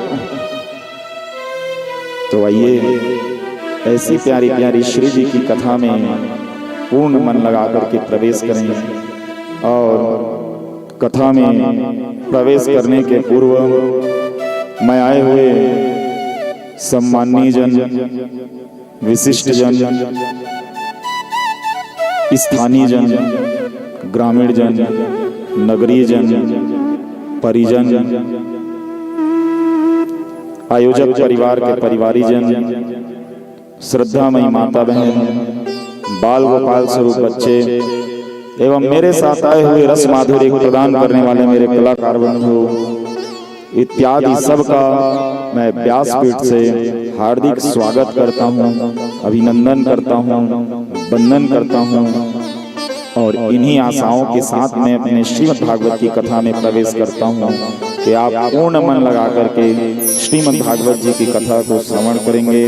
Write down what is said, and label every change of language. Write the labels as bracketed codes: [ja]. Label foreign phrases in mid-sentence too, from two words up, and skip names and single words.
[hi] तो आइए ऐसी प्यारी प्यारी श्री जी की कथा में पूर्ण मन लगा करके प्रवेश करें। और कथा में प्रवेश करने के पूर्व मैं आए हुए सम्माननीय जन, विशिष्ट जन, स्थानीय जन, ग्रामीण जन, नगरीय जन, परिजन, आयोजक परिवार के परिवारी जन, श्रद्धामयी माता बहन, बाल गोपाल स्वरूप बच्चे, एवं मेरे साथ आए हुए रस माधुर्य प्रदान करने वाले मेरे कलाकार बंधु इत्यादि सबका मैं व्यासपीठ से हार्दिक स्वागत करता हूँ, अभिनंदन करता हूँ, वंदन करता हूँ और इन्हीं आशाओं के साथ मैं अपने श्रीमद् भागवत की कथा में प्रवेश करता हूँ कि आप पूर्ण मन लगा करके श्रीमद् भागवत जी की कथा को श्रवण करेंगे।